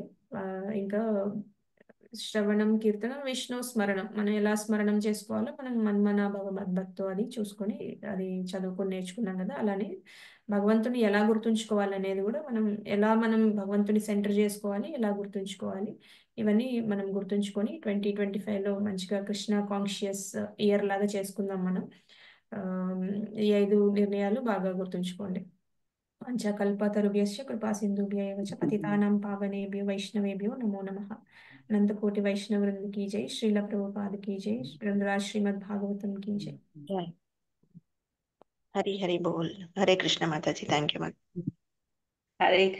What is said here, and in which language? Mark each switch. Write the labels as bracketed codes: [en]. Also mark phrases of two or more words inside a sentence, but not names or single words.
[te] ఇంకా శ్రవణం, కీర్తనం, విష్ణు స్మరణం, మనం ఎలా స్మరణం చేసుకోవాలో మనం [sa] మన్మన భగవద్భక్తో [te] అది చూసుకొని అది చదువుకొని నేర్చుకున్నాం కదా, అలానే భగవంతుని ఎలా గుర్తుంచుకోవాలనేది కూడా మనం భగవంతుని సెంటర్ చేసుకోవాలి, ఎలా గుర్తుంచుకోవాలి, ఇవన్నీ మనం గుర్తుంచుకొని 2025లో మంచిగా కృష్ణ [en] conscious year [te] లాగా చేసుకుందాం మనం. ఈ 5 నిర్ణయాలు బాగా గుర్తుంచుకోండి. [sa] పంచకల్పతరుభ్యశ్చ కృపా సింధుభ్య ఏవ చ పతితానాం పావనేభ్యో వైష్ణవేభ్యో నమో నమః. [hi] अनंतकोटि वैष्णव वृंद की जय, श्रील प्रभुपाद की जय, ग्रंथराज श्रीमद् भागवतम की जय. [te] హరి హరి బోల్. హరే కృష్ణ మాతాజీ. [en] Thank you. [te] హరే